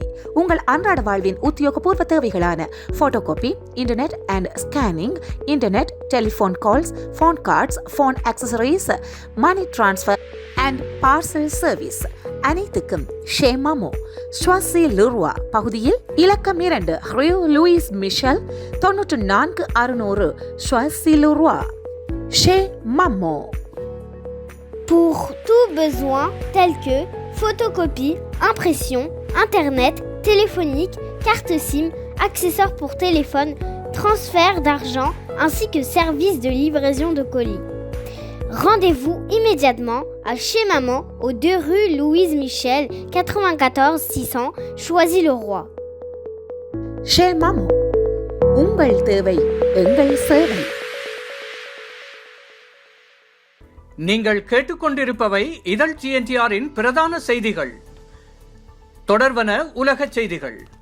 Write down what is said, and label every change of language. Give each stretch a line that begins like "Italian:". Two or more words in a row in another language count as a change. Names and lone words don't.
Tamil: உங்கள் அன்றாட வாழ்வின் உத்தியோகபூர்வ தேவைகளான
English: photocopy, internet and scanning, internet, telephone calls, phone cards, phone accessories, money transfer and parcel service
Tamil: அனைத்துக்கும் ஷேமாமோ ஸ்வாசி லுர்வா பகுதியில் இலக்கம் 2 ரியூ லூயிஸ் மிஷல் 94 600 ஸ்வாசி லுர்வா. ஷேமாமோ.
French: Pour tout besoin tel que photocopie, impression, internet, téléphonique, carte SIM, accessoires pour téléphone, transfert d'argent ainsi que service de livraison de colis. Rendez-vous immédiatement à chez Maman aux 2 rue Louise Michel, 94 600, Choisy-le-Roi.
Tamil: ஷேர் மாமோ, உங்கள் தேவை எங்கள் சேவை. நீங்கள் கேட்டுக்கொண்டிருப்பவை இதழ் GNTRின் பிரதான செய்திகள். தொடர்வன உலகச் செய்திகள்.